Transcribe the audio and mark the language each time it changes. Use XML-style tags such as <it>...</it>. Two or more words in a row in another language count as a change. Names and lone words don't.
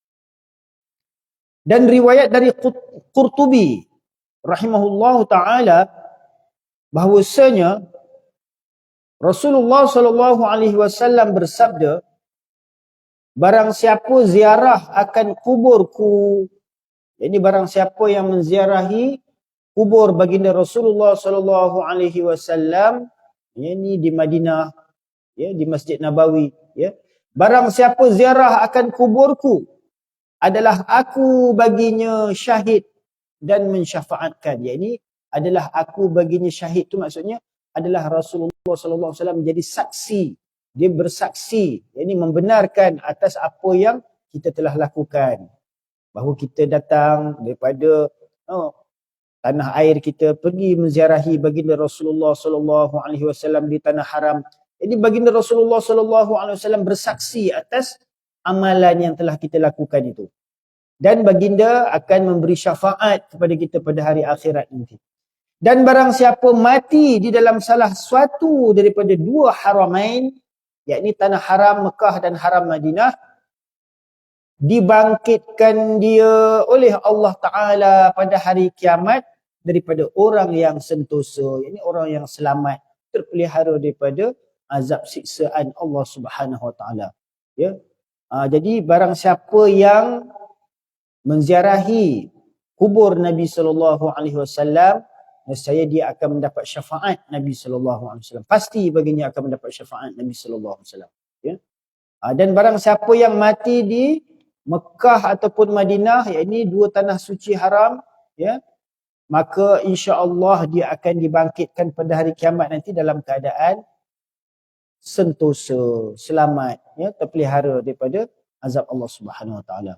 <ms>Dan riwayat dari Qurtubi</ms> <ar>رحمه الله تعالى</ar> <ms>bahwasanya Rasulullah</ms> <ar>صلى الله عليه وسلم</ar> <ms>bersabda, barang siapa ziarah akan kuburku, yakni barang siapa yang menziarahi kubur baginda Rasulullah</ms> <ar>صلى الله عليه وسلم,</ar> <ms>yakni di Madinah, ya, di Masjid Nabawi, ya. Barang siapa ziarah akan kuburku, adalah aku baginya syahid dan mensyafaatkan. Yakni adalah aku baginya syahid tu maksudnya adalah Rasulullah</ms> <ar>صلى الله عليه وسلم</ar> <ms>menjadi saksi. Dia bersaksi, yakni membenarkan atas apa yang kita telah lakukan. Bahawa kita datang daripada tanah air kita pergi menziarahi baginda Rasulullah</ms> <ar>صلى الله عليه وسلم</ar> <ms>di tanah haram. Jadi baginda Rasulullah</ms> <ar>صلى الله عليه وسلم</ar> <ms>bersaksi atas amalan yang telah kita lakukan itu. Dan baginda akan memberi syafaat kepada kita pada hari akhirat nanti. Dan barang siapa mati di dalam salah suatu daripada dua haramain, yakni tanah haram Mekah dan haram Madinah, dibangkitkan dia oleh</ms> <ar>الله تعالى</ar> <ms>pada hari kiamat daripada orang yang sentosa, yakni orang yang selamat, terpelihara daripada azab siksaan</ms> <ar>الله سبحانه وتعالى.</ar> <ms>Ya. Jadi barang siapa yang menziarahi kubur Nabi</ms> <ar>صلى الله عليه وسلم,</ar> <ms>nescaya dia akan mendapat syafaat Nabi</ms> <ar>صلى الله عليه وسلم.</ar> <ms>Pasti baginya akan mendapat syafaat Nabi</ms> <ar>صلى الله عليه وسلم.</ar> <ms>Ya. Dan barang siapa yang mati di Mekah ataupun Madinah, yakni dua tanah suci haram, ya, maka</ms> <ar>إن شاء الله</ar> <ms>dia akan dibangkitkan pada hari kiamat nanti dalam keadaan sentosa, selamat, ya, terpelihara daripada azab</ms> <ar>الله سبحانه وتعالى.</ar>